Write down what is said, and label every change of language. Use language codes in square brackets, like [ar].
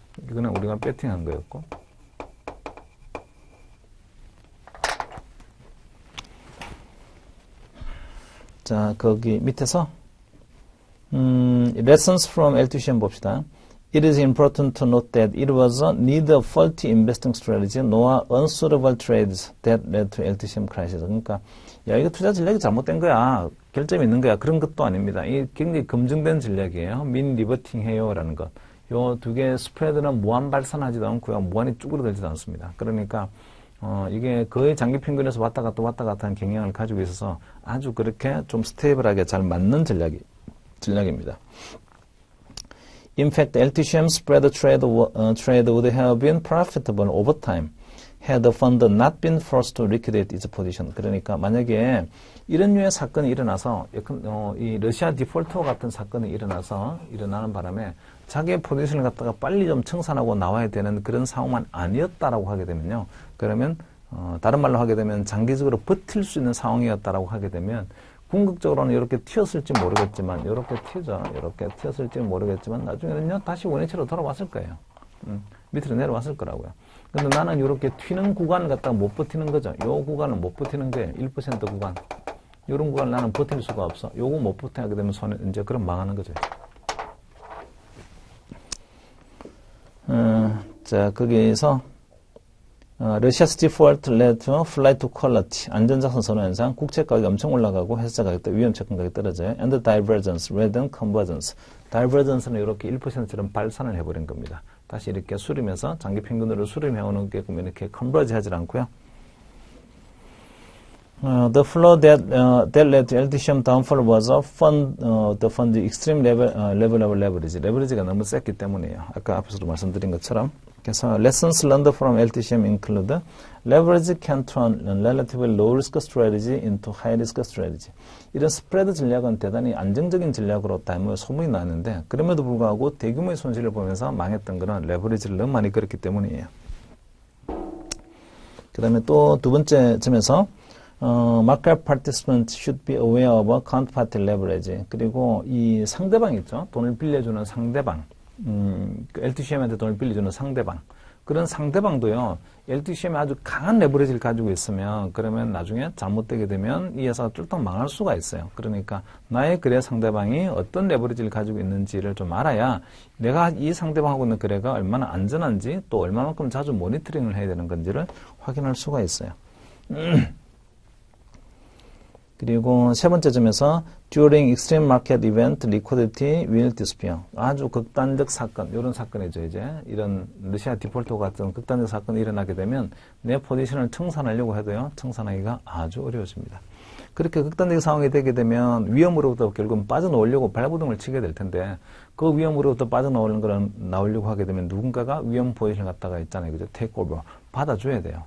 [ko] 이거는 우리가 배팅한 거였고. 자, 거기 밑에서 [en] lessons from L2CM [ko] 봅시다. [en] It is important to note that it was neither faulty investing strategy nor unsuitable trades that led to L2CM crisis. [ko] 그러니까 야, 이거 투자 전략이 잘못된 거야. 결점이 있는 거야. 그런 것도 아닙니다. 이 굉장히 검증된 전략이에요. 민 리버팅 해요라는 것. 요 두 개의 스프레드는 무한 발산하지도 않고요. 무한히 쭈그러들지도 않습니다. 그러니까 이게 거의 장기 평균에서 왔다 갔다 하는 경향을 가지고 있어서 아주 그렇게 좀 스테이블하게 잘 맞는 전략입니다. [en] In fact, LTCM spread trade would have been profitable over time had the fund not been forced to liquidate its position. [ko] 그러니까 만약에 이런 류의 사건이 일어나서 이 러시아 디폴트와 같은 사건이 일어나는 바람에 자기의 포지션을 갖다가 빨리 좀 청산하고 나와야 되는 그런 상황만 아니었다라고 하게 되면요. 그러면 다른 말로 하게 되면 장기적으로 버틸 수 있는 상황이었다라고 하게 되면 궁극적으로는 이렇게 튀었을지 모르겠지만 이렇게 튀었을지 모르겠지만 나중에는요 다시 원위치로 돌아왔을 거예요. 밑으로 내려왔을 거라고요. 근데 나는 이렇게 튀는 구간을 갖다가 못 버티는 거죠. 요 구간을 못 버티는 게 1% 구간. 이런 구간을 나는 버틸 수가 없어. 요거 못 버티게 되면 이제 그럼 망하는 거죠. 자, 거기에서 [en] Russia's default led to flight to quality. [ko] 안전자산 선호 현상, 국채 가격이 엄청 올라가고 회사 가격도 위험 채권 가격이 떨어져요. [en] And divergence rather than convergence. [ko] divergence는 이렇게 1%처럼 발산을 해버린 겁니다. 다시 이렇게 수렴해서 장기 평균으로 수렴해오는 게 이렇게 컨버지 하지 않고요. [en] The flaw that led to LTCM downfall was the fund extreme level of leverage. [ko] 레버리지가 너무 셌기 때문이에요. 아까 앞에서도 말씀드린 것처럼. 그래서 [en] lessons learned from LTCM include leverage can turn relatively low risk strategy into high risk strategy. [ko] 이런 스프레드 전략은 대단히 안정적인 전략으로 다음에 소문이 나는데 그럼에도 불구하고 대규모의 손실을 보면서 망했던 거는 레버리지를 너무 많이 걸었기 때문이에요. 그 다음에 또 두 번째 점에서 [en] market participants should be aware of counterparty leverage. [ko] 그리고 이 상대방 있죠. 돈을 빌려주는 상대방. LTCM한테 돈을 빌려주는 상대방. 그런 상대방도요. LTCM에 아주 강한 레버리지를 가지고 있으면 그러면 나중에 잘못되게 되면 이 회사가 쫄딱 망할 수가 있어요. 그러니까 나의 거래 상대방이 어떤 레버리지를 가지고 있는지를 좀 알아야 내가 이 상대방하고 있는 거래가 얼마나 안전한지 또 얼마만큼 자주 모니터링을 해야 되는 건지를 확인할 수가 있어요. 그리고 세 번째 점에서 [en] during extreme market event, liquidity will disappear. [ko] 아주 극단적 사건, 이런 사건이죠, 이제. 이런 러시아 디폴트 같은 극단적 사건이 일어나게 되면 내 포지션을 청산하려고 해도요, 청산하기가 아주 어려워집니다. 그렇게 극단적 상황이 되게 되면 위험으로부터 결국은 빠져나오려고 발버둥을 치게 될 텐데 그 위험으로부터 빠져나오는 거는 나오려고 하게 되면 누군가가 위험 포지션을 갖다가 있잖아요. 그죠? 테이크오버. 받아줘야 돼요.